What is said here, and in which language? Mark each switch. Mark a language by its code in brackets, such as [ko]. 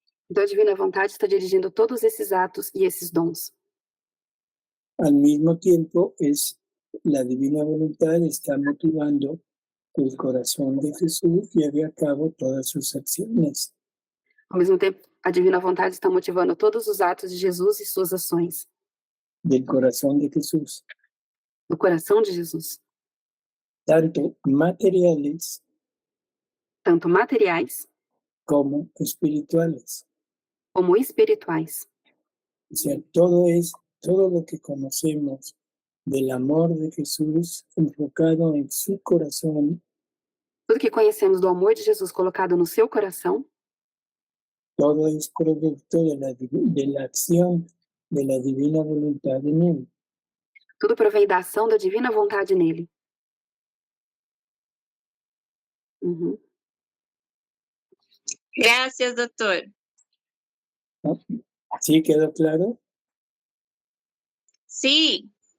[pt] então a divina vontade está dirigindo todos esses atos e esses dons. [es] Al mismo tiempo, la divina voluntad está motivando que el corazón de Jesús lleve a cabo todas sus acciones. [pt] Ao mesmo tempo, a divina vontade está motivando todos os atos de Jesus e suas ações, [es] Del corazón de Jesús, [pt] no coração de Jesus, [es] tanto materiales [pt] tanto materiais [es] como espirituales. [pt] como espirituais. [es] O sea, todo lo que conocemos del amor de Jesús enfocado en su corazón, [pt] Tudo que conhecemos do amor de Jesus colocado no seu coração, [es] todo es producto de la acción de la divina voluntad en él. [pt] tudo provém da ação da divina vontade nele. Uhum. [es] Gracias, doctor. ¿No? ¿Sí quedó claro? Sí,